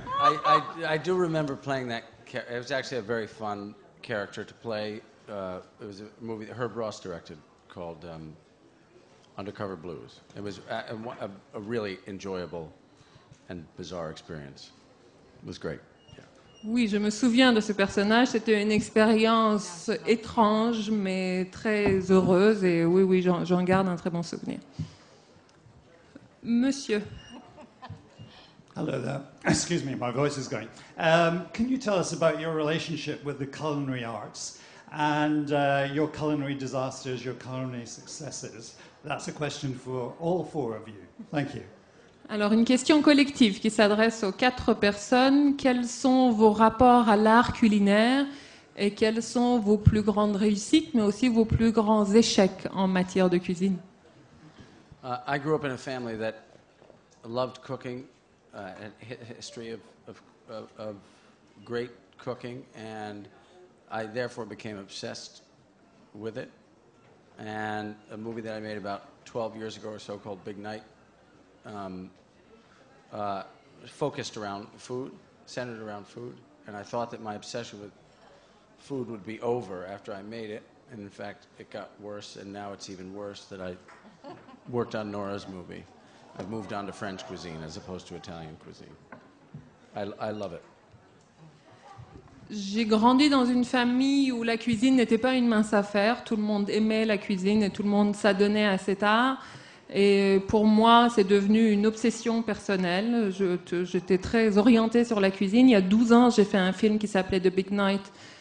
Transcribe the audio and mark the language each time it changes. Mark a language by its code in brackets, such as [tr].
[en] I do remember playing that. It was actually a very fun character to play. It was a movie that Herb Ross directed called Undercover Blues. It was a really enjoyable and bizarre experience. It was great. [fr] Oui, je me souviens de ce personnage. C'était une expérience étrange, mais très heureuse. Et oui, j'en garde un très bon souvenir. Monsieur. [en] Hello there. Excuse me, my voice is going. Can you tell us about your relationship with the culinary arts and your culinary disasters, your culinary successes? That's a question for all four of you. Thank you. [fr] Alors, une question collective qui s'adresse aux 4 personnes. Quels sont vos rapports à l'art culinaire et quelles sont vos plus grandes réussites, mais aussi vos plus grands échecs en matière de cuisine? [en] I grew up in a family that loved cooking, a history of great cooking, and I therefore became obsessed with it. And a movie that I made about 12 years ago or so called Big Night focused around food, centered around food, and I thought that my obsession with food would be over after I made it, and in fact it got worse, and now it's even worse that I worked on Nora's movie. I've moved on to French cuisine as opposed to Italian cuisine. I love it. [fr] J'ai grandi dans une famille où la cuisine n'était pas une mince affaire. Tout le monde aimait la cuisine et tout le monde s'adonnait à cet art. Et pour moi, c'est devenu une obsession personnelle. J'étais très orientée sur la cuisine. Il y a 12 ans, j'ai fait un film qui s'appelait The Big Night.